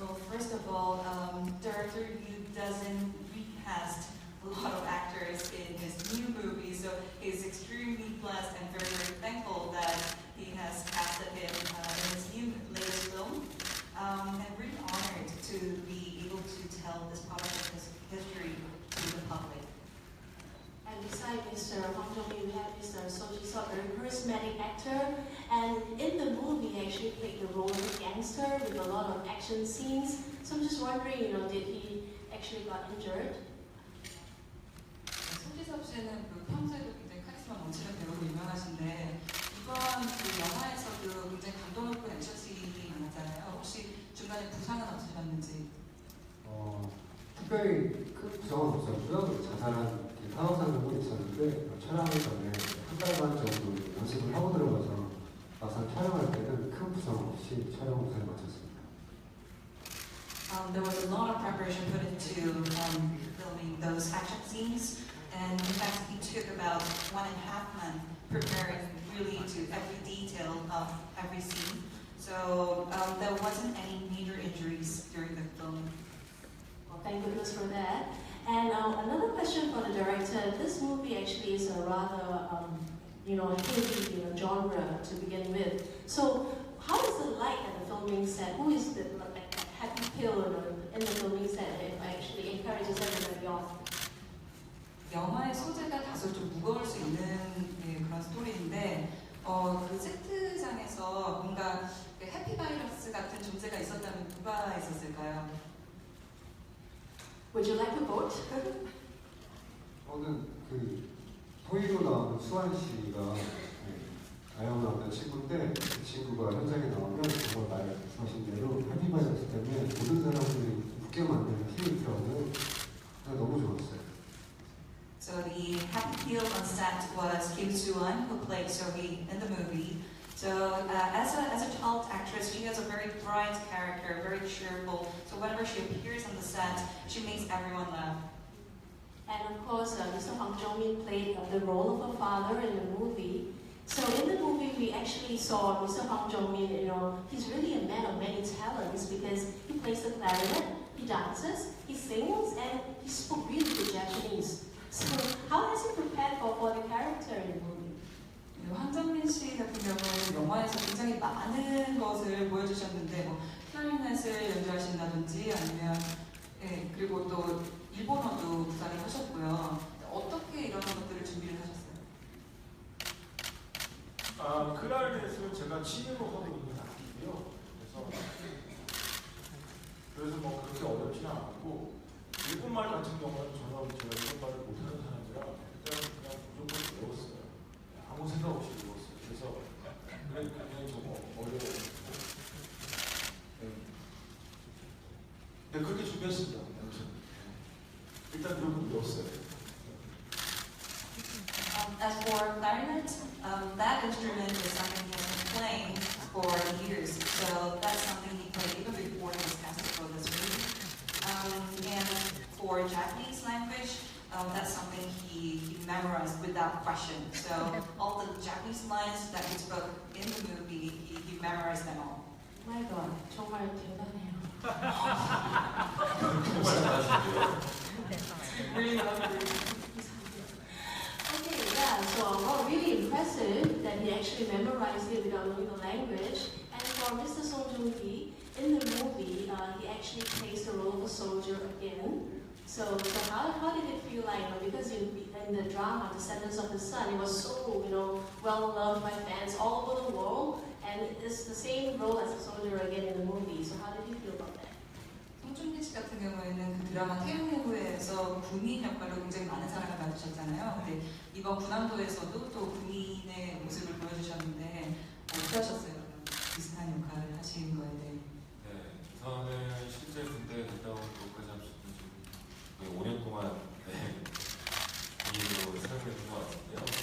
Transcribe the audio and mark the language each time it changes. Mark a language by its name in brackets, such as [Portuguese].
[English] first of all, director Yu doesn't recast a lot of actors in his new movie, so he's extremely blessed and very, very thankful that he has casted him in his new latest film, and really honored to be able to tell this part of his history to the public. And beside Mr. Hwang Jong-min, we have Mr. Sojisub, a very charismatic actor. And in the movie, he actually played the role of a gangster with a lot of action scenes. So I'm just wondering, did he actually got injured? [Korean] 소지섭 씨는 평소에도 굉장히 카리스마 넘치는 배우로 유명하신데 이번 영화에서도 굉장히 감동 높은 액션씬이 많았잖아요. 혹시 중간에 부상은 없으셨는지? 특별히 큰 부상은 없었고요. 자잘한 상황 정도 있었는데 촬영 전에 한 달간 정도 연습을 하고 들어가서 막상 촬영할 때는 큰 부상 없이 촬영을 잘 마쳤습니다. [English] There was a lot of preparation put into filming those action scenes, and in fact, he took about 1.5 months preparing really to every detail of every scene. So there wasn't any major injuries during the filming. Well, thank goodness for that. And another question for the director. This movie actually is a rather, heavy genre to begin with. So how is it like at the filming set? Who is the happy pill in the filming set that actually encourages everybody on? [Korean] 영화의 소재가 다소 좀 무거울 수 있는 그런 스토리인데 그 세트장에서 뭔가 해피 바이러스 같은 존재가 있었다면 누가 있었을까요? [English] Would you like to vote? [Korean] 저는 토이로 나오는 수환 씨가 아영 나오는 친구인데 그 친구가 현장에 나오면 정말 말씀하신 대로 해피바이러스 때문에 모든 사람들이 웃게 만드는 힘이 있더라고요. 너무 좋았어요. [English] So the happy heel on set was Kim Soo-won, who played Sohee in the movie. So as a child actress, she has a very bright character, very cheerful. So whenever she appears on the set, she makes everyone laugh. And of course, Mr. Hwang Jong-min played the role of a father in the movie. So in the movie, we actually saw Mr. Hwang Jong-min, he's really a man of many talents because he plays the clarinet, he dances, he sings, and he spoke really good Japanese. So how has he prepared for the character in the movie? [Korean] 황정민 씨 같은 경우는 영화에서 굉장히 많은 것을 보여주셨는데 클라리넷을 연주하신다든지 아니면 그리고 또 일본어도 구사를 하셨고요. 어떻게 이런 것들을 준비를 하셨어요? 클라리넷은 제가 취미로 하고 있는 악기고요. 그래서 그렇게 어렵지는 않았고 일본말 같은 경우는 전혀 제가 일본말을 못하는 사람이라 일단 그냥 무조건 외웠어요. 아무 생각 없이 외웠어요. 그래서 굉장히 좀 어려워요. 네, 그렇게 준비했습니다. 일단 무조건 외웠어요. [English] As for clarinet, that instrument is something he has been playing for years. So that's something he played even before he was casted for this movie. And for Japanese language, that's something he memorized without question. So all the Japanese lines that he spoke in the movie, he memorized them all. My God, [Korean] 정말 대단해요. 정말 잘하시네요. [English] Really lovely. Okay, yeah, so really impressive that he actually memorized it without knowing the language. And for Mr. Song Joong-ki, in the movie, he actually plays the role of a soldier again. So how did it feel like? Because in the drama, Descendants of the Sun, it was so well loved by fans all over the world, and it's the same role as a soldier again in the movie. So how did you feel about that? [Korean] 송중기 씨 같은 경우에는 그 드라마 태양의 후예에서 군인 역할로 굉장히 많은 사랑을 받으셨잖아요. 근데 이번 군함도에서도 또 군인의 모습을 보여주셨는데 어떠셨어요? 비슷한 역할을 하신 거에 대해. 네, 저는 실제 군대에 갔다 온 것까지 합치면 지금 5년 동안 군인으로 살고 있는 것 같은데요.